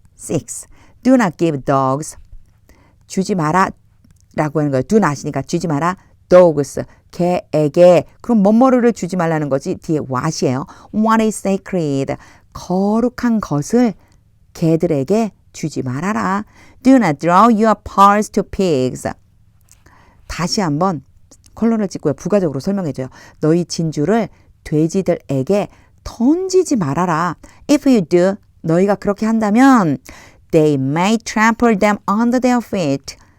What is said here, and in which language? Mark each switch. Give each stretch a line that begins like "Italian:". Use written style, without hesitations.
Korean: 6.
English: Do not give dogs.
Korean: 주지 마라. 라고 하는 거예요. do not이니까 주지 마라. dogs. 개에게. 그럼 뭐뭐를 주지 말라는 거지. 뒤에 what이에요.
English: What is sacred.
Korean: 거룩한 것을 개들에게 주지 말아라.
English: Do not draw your pearls to pigs.
Korean: 다시 한번 컬러를 찍고요. 부가적으로 설명해줘요. 너희 진주를 돼지들에게 던지지 말아라.
English: If you do,
Korean: 너희가 그렇게 한다면
English: they may trample them under their feet.